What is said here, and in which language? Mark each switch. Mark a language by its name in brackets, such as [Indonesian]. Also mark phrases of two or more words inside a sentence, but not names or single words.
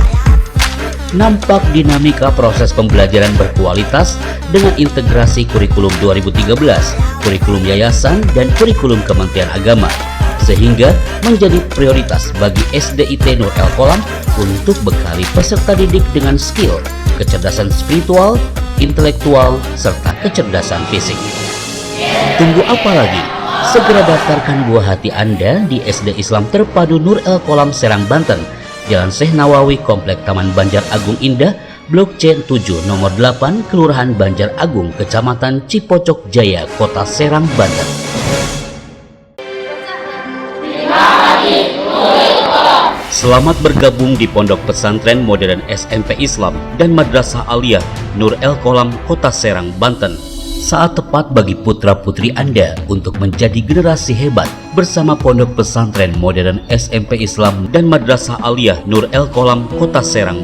[Indonesian] Nampak dinamika proses pembelajaran berkualitas dengan integrasi kurikulum 2013, kurikulum yayasan, dan kurikulum Kementerian Agama, sehingga menjadi prioritas bagi SDIT Nur El Qolam untuk bekali peserta didik dengan skill, kecerdasan spiritual, intelektual, serta kecerdasan fisik. Tunggu apa lagi? Segera daftarkan buah hati Anda di SD Islam Terpadu Nur El Qolam Serang, Banten, Jalan Syekh Nawawi, Komplek Taman Banjar Agung Indah, Blok C 7 nomor 8, Kelurahan Banjar Agung, Kecamatan Cipocok Jaya, Kota Serang, Banten. Selamat bergabung di Pondok Pesantren Modern SMP Islam dan Madrasah Aliyah Nur El Qolam, Kota Serang, Banten. Saat tepat bagi putra-putri Anda untuk menjadi generasi hebat bersama Pondok Pesantren Modern SMP Islam dan Madrasah Aliyah Nur El Qolam, Kota Serang.